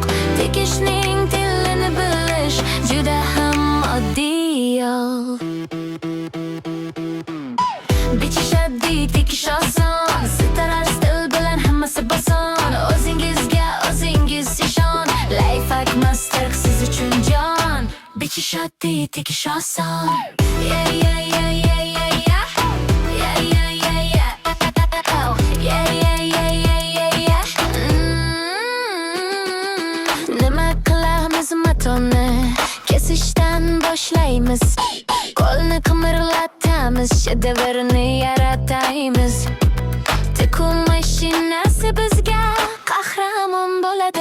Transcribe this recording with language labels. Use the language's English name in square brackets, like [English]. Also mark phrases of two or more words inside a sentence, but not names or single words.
[Uzbek] Tikishning tilini bilish juda ham oddiy yo'l. Bichish oddiy, tikish oson. Sitarar stil bilan hammasi boson. O'zingizga o'zingiz ishon. Lifehack Master siz uchun jon. Bichish oddiy, tikish oson. [English] Yeah, yeah, yeah, yeah, yeah, yeah. Yeah, yeah, yeah, yeah. Oh, yeah, yeah, yeah, yeah, yeah, yeah. [Uzbek] Nima qilamiz matoni? Kesishdan boshlaymiz. Qo'lni qimirlatamiz, shedevrni yarataymiz. Tikuv mashinasi bizga qahramon bo'ladi.